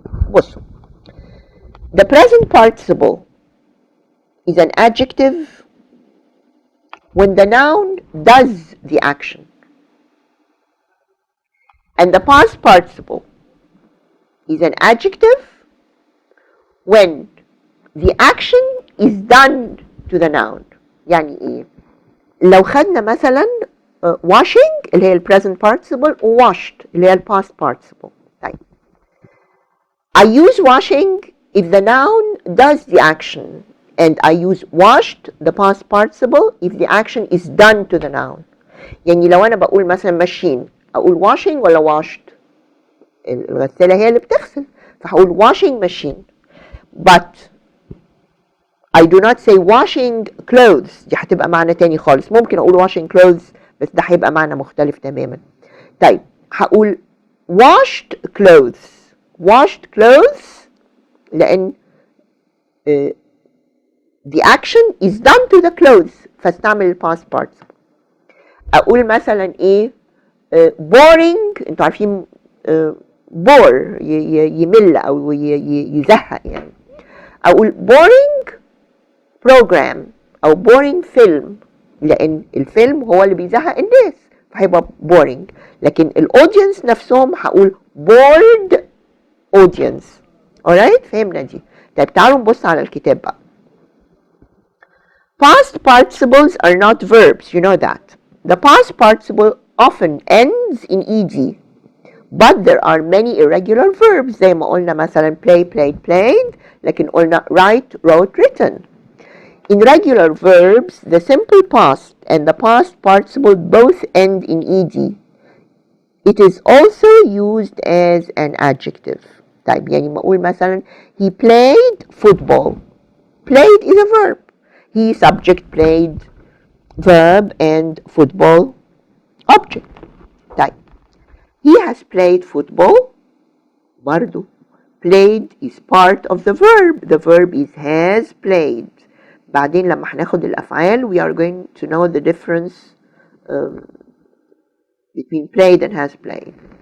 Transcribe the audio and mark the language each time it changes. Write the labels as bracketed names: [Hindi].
[Arabic] بصوا [English] the present participle is an adjective when the noun does the action and the past participle is an adjective when the action is done to the noun. [Arabic] يعني ايه؟ لو خدنا مثلا washing اللي هي present participle washed اللي هي past participle. طيب [English] I use washing if the noun does the action and I use washed the past participle if the action is done to the noun. [Arabic] يعني لو انا بقول مثلا machine اقول washing ولا washed؟ الغسالة هي اللي بتغسل فهقول [English] washing machine. But I do not say washing clothes. [Arabic] دي هتبقى معنى تاني خالص. ممكن اقول [English] washing clothes [Arabic] بس ده هيبقى معنى مختلف تماما. طيب هقول [English] washed clothes. washed clothes لأن the action is done to the clothes [Arabic] فاستعمل [English] past participle. [Arabic] أقول مثلا إيه boring. أنتوا عارفين bore يمل أو يزهق يعني. أقول [English] boring program [Arabic] أو boring film لأن الفيلم هو اللي بيزهق الناس فهيبقى boring. لكن الأودينس نفسهم هقول [English] bored audience. [Arabic] alright فهمنا دي. طيب تعالوا نبص على الكتاب بقى. [English] Past participles are not verbs, you know that. The past participle often ends in ed, but there are many irregular verbs [Arabic] زي ما قلنا مثلا [English] play, played, played، [Arabic] لكن قلنا [English] write, wrote, written. In regular verbs, the simple past and the past participle both end in ed. It is also used as an adjective. [Arabic] طيب يعني ما أقول مثلا [English] he played football. Played is a verb. He subject played verb and football object. طيب he has played football. برضو played is part of the verb. The verb is has played. [Arabic] بعدين لما هناخد الأفعال [English] we are going to know the difference between played and has played.